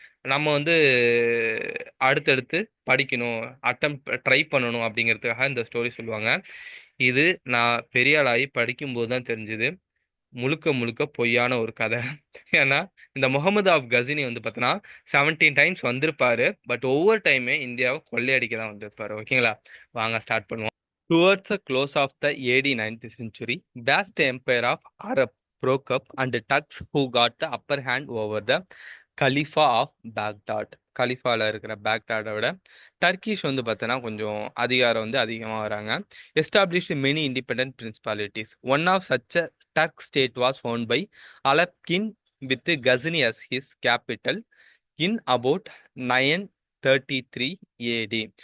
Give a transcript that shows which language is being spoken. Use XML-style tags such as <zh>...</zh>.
<ta>நம்ம வந்து அடுத்தடுத்து படிக்கணும், ட்ரை பண்ணணும் அப்படிங்கிறதுக்காக இந்த ஸ்டோரி சொல்லுவாங்க. இது நான் பெரிய ஆளாகி படிக்கும்போது தான் தெரிஞ்சுது, முழுக்க முழுக்க பொய்யான ஒரு கதை. ஏன்னா இந்த முகமது ஆஃப் கசினி வந்து பார்த்தீங்கன்னா 17 டைம்ஸ் வந்திருப்பாரு. பட் ஒவ்வொரு டைமே இந்தியாவை கொள்ளையடிக்க தான் வந்திருப்பாரு. ஓகேங்களா? வாங்க ஸ்டார்ட் பண்ணுவோம்.</ta> <en>Towards the close of the AD 9th century, vast empire of Arab broke up and Turks who got the upper hand over the Khalifa of Baghdad.</en> <ta>கலிஃபால இருக்கிற பேக்டாடை விட டர்க்கிஷ் வந்து பார்த்தோன்னா கொஞ்சம் அதிகாரம் வந்து அதிகமாக வராங்க.</ta> <en>Established many independent principalities. One of such a Turk state was found by Alptigin with Ghazni as his capital in about 933 AD.</en>